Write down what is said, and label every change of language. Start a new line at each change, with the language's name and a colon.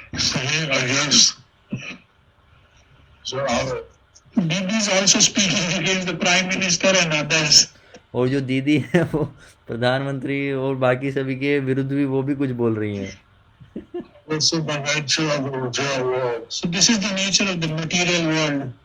English: Saying against the other. Didi is also speaking against the Prime Minister and others.
Hindi: और जो दीदी है वो प्रधानमंत्री और बाकी सभी के विरुद्ध भी वो भी कुछ बोल रही हैं।
English: This is the nature of the material world. So this is the nature of the material world.